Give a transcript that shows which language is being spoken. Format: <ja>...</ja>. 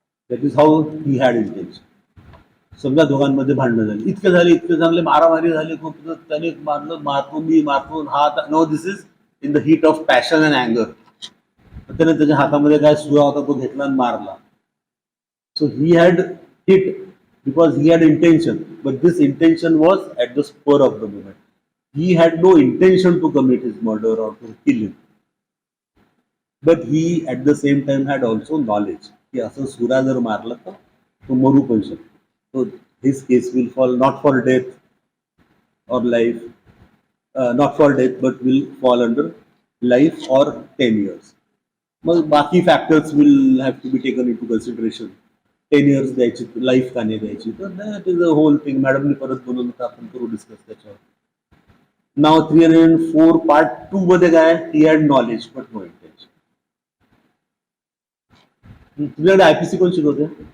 <en>That is how he had intention.</en> <mr>समजा दोघांमध्ये भांडणं झाली, इतके चांगले मारामारी झाली, खूप त्याने मारलं, मारतो मी, मारतो हा.</mr> <en>No, this is in the heat of passion and अँगर.</en> <mr>त्याने त्याच्या हातामध्ये काय सुरा होता तो घेतला आणि मारला.</mr> <en>So he had hit because he had intention, but this intention was at the spur of the moment. He had no intention to commit his murder or to kill him, but he at the same time had also knowledge</en> <mr>की असं सुरा जर मारला तर तो मरू पण शकतो.</mr> <en>So his case will fall not for death or life, not for death, but will fall under life or 10 years.</en> <mr>मग बाकी</mr> <en>Factors will have to be taken into consideration. 10 years</en> <mr>द्यायची, लाईफ का नाही द्यायची,</mr> <en>तर that is a whole thing.</en> <mr>मॅडमनी परत बोलवलं तर आपण करू डिस्कस त्याच्यावर. नाव 304 पार्ट 2 मध्ये काय,</mr> <en>He had knowledge but no intention.</en> <mr>तुझ्याकडे आयपीसी कोण शिकवते?</mr>